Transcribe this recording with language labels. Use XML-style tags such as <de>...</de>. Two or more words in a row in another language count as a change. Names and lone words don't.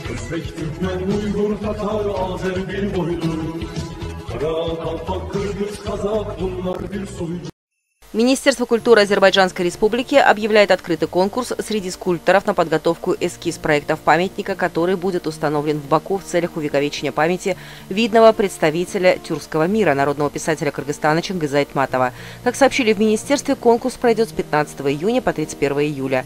<tr>Özbek, Türkmen, Uygur, Tatar, Azer bir boylu. Kara, Kalpak, Kırgız, Kazak bunlar bir soylu.</tr> <ru>Министерство культуры Азербайджанской Республики объявляет открытый конкурс среди скульпторов на подготовку эскиз проектов памятника, который будет установлен в Баку в целях увековечения памяти видного представителя тюркского мира, народного писателя Кыргызстана Чингиза Айтматова. Как сообщили в министерстве, конкурс пройдет с 15 июня по 31 июля.</ru>